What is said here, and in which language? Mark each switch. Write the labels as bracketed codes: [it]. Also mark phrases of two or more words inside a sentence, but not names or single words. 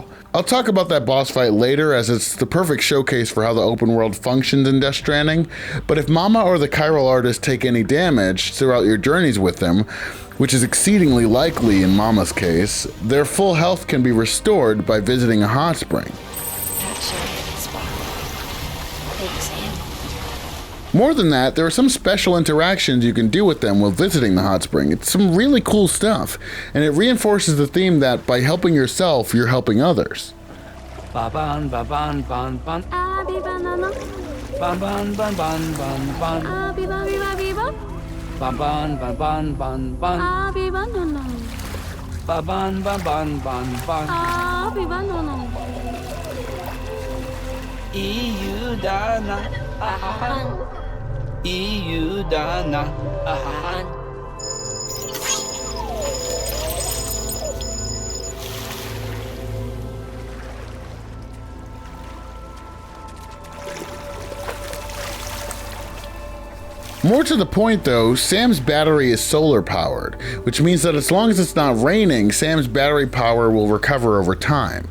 [en] I'll talk about that boss fight later, as it's the perfect showcase for how the open world functions in Death Stranding, but if Mama or the chiral artist take any damage throughout your journeys with them, which is exceedingly likely in Mama's case, their full health can be restored by visiting a hot spring. More than that, there are some special interactions you can do with them while visiting the hot spring. It's some really cool stuff, and it reinforces the theme that by helping yourself, you're helping others. Ba-ban, ba-ban, ban, ban. Abi-banana. Ban-ban, ban-ban, ban-ban. Abi-ba-bi-ba-bi-ba. Ban-ban, ban-ban, ban-ban. Abi-banana. Ba-ban, ban-ban, ban-ban. Abi-banana. Iyu-dana. Ahahan. Iyu-dana. Ahahan. More to the point though, Sam's battery is solar powered, which means that as long as it's not raining, Sam's battery power will recover over time.